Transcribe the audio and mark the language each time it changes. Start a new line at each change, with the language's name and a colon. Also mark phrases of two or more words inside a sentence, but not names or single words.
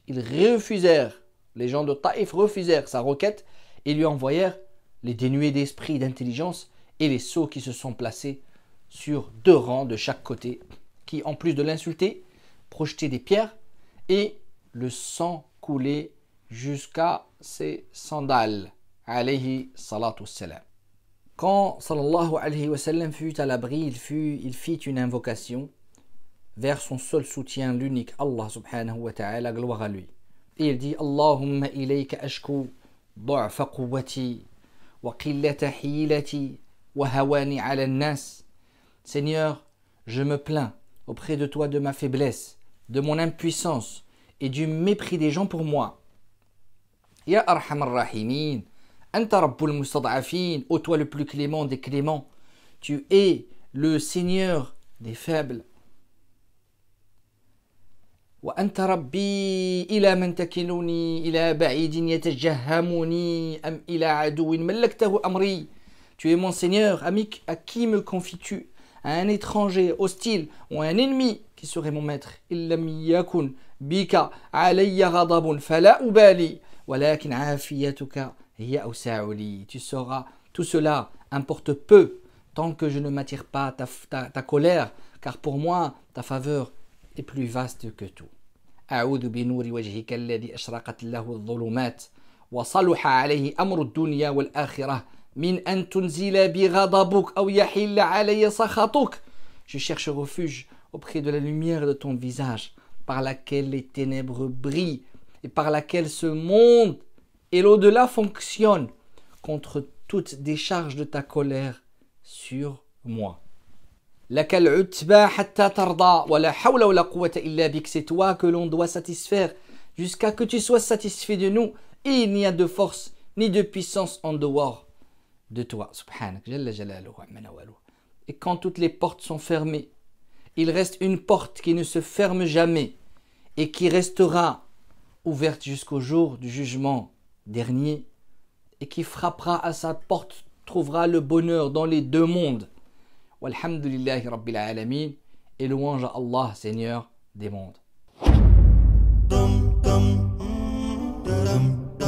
French: Ils refusèrent, les gens de Taïf refusèrent sa requête et lui envoyèrent les dénués d'esprit et d'intelligence et les sots qui se sont placés sur deux rangs de chaque côté, qui en plus de l'insulter, projetaient des pierres et le sang coulait jusqu'à ses sandales.
Arabic: عليه الصلاة والسلام.
French: Quand
Arabic: صلى الله عليه وسلم
French: fut à l'abri, il fit une invocation vers son seul soutien, l'unique Allah
Arabic: سبحانه وتعالى,
French: gloire à lui. Et il dit
Arabic: اللهم إليك أشكو ضعف قوتي وقلة حيلتي وهواني على الناس.
French: Seigneur, je me plains auprès de toi de ma faiblesse, de mon impuissance et du mépris des gens pour moi.
Arabic: يا أرحم الراحمين أنت رب المستضعفين,
French: ô toi le plus clément des cléments, tu es le Seigneur des faibles.
Arabic: وأنت ربي إلى من تكلني إلى بعيد يتجهمني أم إلى عدو ملكته أمري.
French: Tu es mon Seigneur, à qui me confies-tu? À un étranger hostile ou à un ennemi qui serait mon maître?
Arabic: إن لم يكن بك علي غضب فلا أبالي ولكن عافيتك هي أوسع.
French: Tu sauras, tout cela importe peu tant que je ne m'attire pas ta colère, car pour moi ta faveur est plus vaste que tout.
Arabic: أعوذ بنور وجهك الذي أشرقت له الظلمات وصلح عليه أمر الدنيا والآخرة. من أن تنزل بي غضبك أو يحل علي سخطك.
French: Je cherche refuge auprès de la lumière de ton visage, par laquelle les ténèbres brillent et par laquelle ce monde et l'au-delà fonctionnent, contre toute décharge de ta colère sur moi.
Arabic: لك العتبى حتى ترضى ولا حول ولا قوة إلا بك.
French: C'est toi que l'on doit satisfaire jusqu'à que tu sois satisfait de nous, et il n'y a de force ni de puissance en dehors de toi.
Arabic: سبحانك جل جلاله عم نواله.
French: Et quand toutes les portes sont fermées, il reste une porte qui ne se ferme jamais et qui restera ouverte jusqu'au jour du jugement dernier, et qui frappera à sa porte trouvera le bonheur dans les deux mondes.
Arabic: والحمد لله رب العالمين,
French: et louange à Allah, Seigneur des mondes.